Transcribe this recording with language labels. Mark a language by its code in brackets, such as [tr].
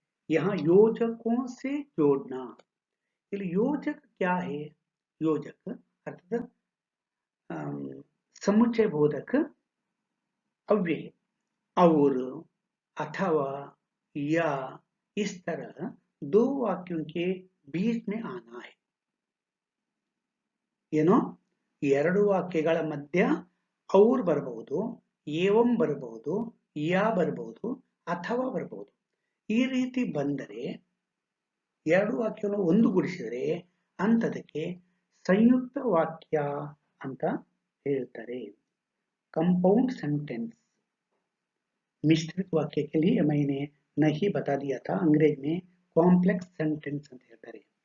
[hi] यहाँ योजकों से जोड़ना, योजक क्या है, योजक अर्थात समुच्चय बोधक अव्यय और अथवा या इस तरह दो वाक्यों के बीच में आना है। [kn] ಏನೋ ಎರಡು ವಾಕ್ಯಗಳ ಮಧ್ಯ ಅವ್ರು ಬರಬಹುದು, ಏವಂ ಬರಬಹುದು, ಯಾ ಬರಬಹುದು, ಅಥವಾ ಬರಬಹುದು. ಈ ರೀತಿ ಬಂದರೆ ಎರಡು ವಾಕ್ಯವನ್ನು ಒಂದುಗೂಡಿಸಿದರೆ ಅಂತದಕ್ಕೆ ಸಂಯುಕ್ತ ವಾಕ್ಯ ಅಂತ ಹೇಳ್ತಾರೆ, [en] Compound sentence. [hi] मिश्रित वाक्य के लिए मैंने नहीं बता दिया था, अंग्रेज में [en] complex sentence [kn] ಅಂತ ಹೇಳ್ತಾರೆ।